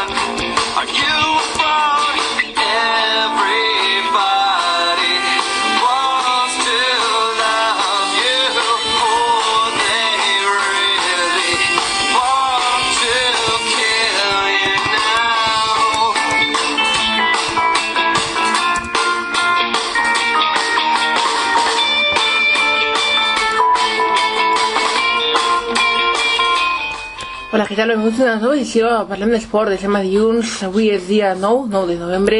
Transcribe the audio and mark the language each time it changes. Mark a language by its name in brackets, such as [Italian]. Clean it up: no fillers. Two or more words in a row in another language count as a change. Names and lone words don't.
[English] Are you abroad? Everybody wants to love you more. They really want to kill you now. [Catalan] Hola, què tal? Benvinguts a una nova edició. Parlem d'esport, de demà dilluns. Avui és dia 9 de novembre.